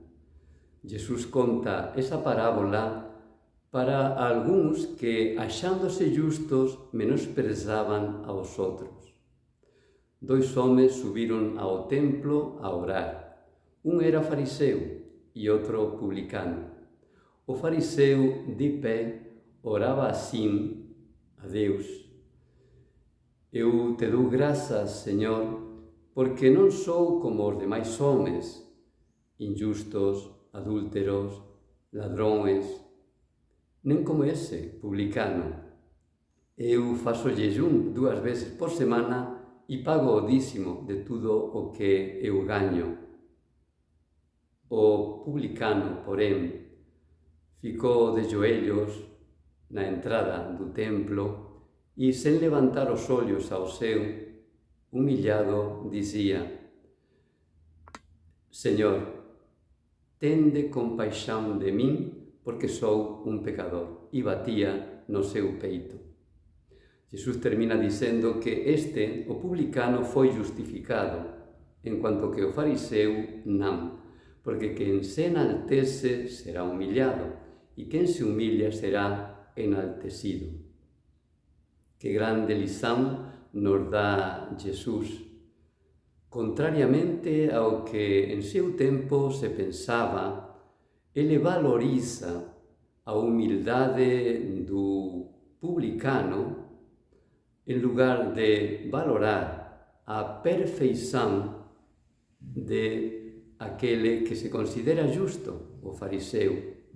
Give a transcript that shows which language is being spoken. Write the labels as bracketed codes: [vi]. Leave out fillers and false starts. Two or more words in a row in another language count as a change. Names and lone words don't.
[gl] Jesús conta esa parábola para algúns que, achándose justos, menosprezaban aos outros. Dois homes subiron ao templo a orar. Un era fariseu e outro publicano. O fariseu, de pé, oraba assim a Deus: Eu te dou grazas, Señor, porque non sou como os demais homes, injustos, adúlteros, ladrões, nen como ese publicano. Eu [pt] faço jejum [gl] 2 veces por semana e pago o dízimo de tudo o que eu gaño. O publicano, porén, [pt] ficou de joelhos [gl] na entrada do templo e, sen levantar os ollos ao ceo, humillado, dicía: Señor, tende compaixón de min, porque sou un pecador. E batía no seu peito. Jesús termina dicendo que o publicano, foi justificado, en cuanto que o fariseu non, porque quen se enaltece será humillado, e quen se humilla será enaltecido. Que grande lição nos dá Jesús. Contrariamente ao que en seu tempo se pensaba, ele valoriza a humildade do publicano en lugar de valorar a perfeição de aquele que se considera justo, o fariseu.